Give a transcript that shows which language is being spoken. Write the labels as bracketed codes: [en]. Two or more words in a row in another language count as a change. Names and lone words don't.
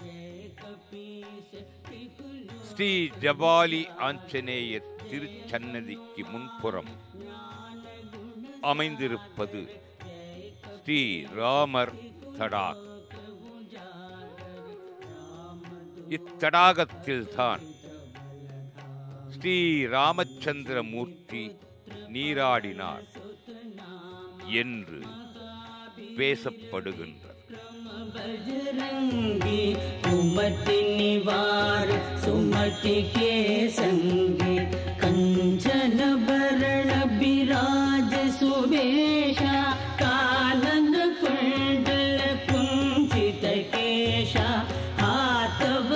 [ta] ஸ்ரீ ஜபாலி ஆஞ்சநேயர் திருச்சன்னதிக்கு முன்புறம் அமைந்திருப்பது ஸ்ரீ ராமர் தடாகம். இத்தடாகத்தில்தான் ஸ்ரீ ராமச்சந்திர மூர்த்தி நீராடினார் என்று பேசப்படுகின்றது. [awa] सुमति के संगे कंचन भरण बिराज सुवेशा कानन कुंडल कुंचित केशा हाथ